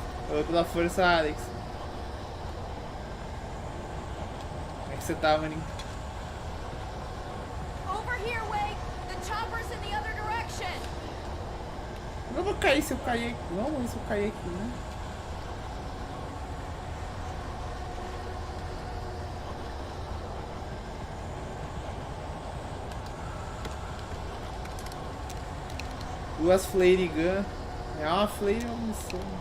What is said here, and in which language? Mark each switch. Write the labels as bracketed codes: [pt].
[pt] Falou pela força, Alex. Como é que você tá, maninho? [en] Over here, Wake! The chopper's in the other direction! [pt] Eu não vou cair se eu cair aqui. Não, mas se eu cair aqui, né? Duas flare gun. É uma flare ou uma missão?